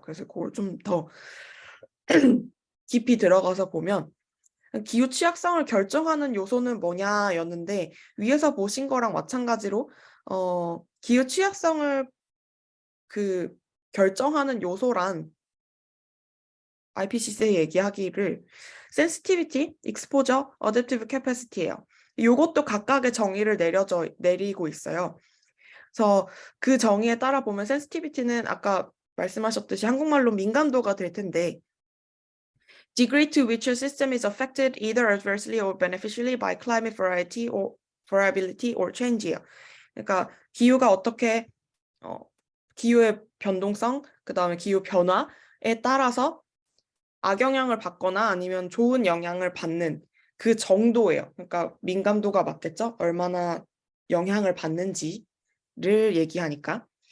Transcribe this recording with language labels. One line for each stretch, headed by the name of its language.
Korean: 그래서 그걸 좀 더 깊이 들어가서 보면 기후 취약성을 결정하는 요소는 뭐냐였는데 위에서 보신 거랑 마찬가지로 기후 취약성을 그 결정하는 요소란 IPCC 얘기하기를 sensitivity, exposure, adaptive capacity예요. 요것도 각각의 정의를 내리고 있어요. 그래서 그 정의에 따라 보면 sensitivity는 아까 말씀하셨듯이 한국말로 민감도가 될 텐데
English: degree to which a system is affected either adversely or beneficially by climate variety or variability or change예요.
Korean: 그러니까 기후가 어떻게 기후의 변동성, 그 다음에 기후 변화에 따라서 악영향을 받거나 아니면 좋은 영향을 받는 그 정도예요. 그러니까 민감도가 맞겠죠? 얼마나 영향을 받는지를 얘기하니까.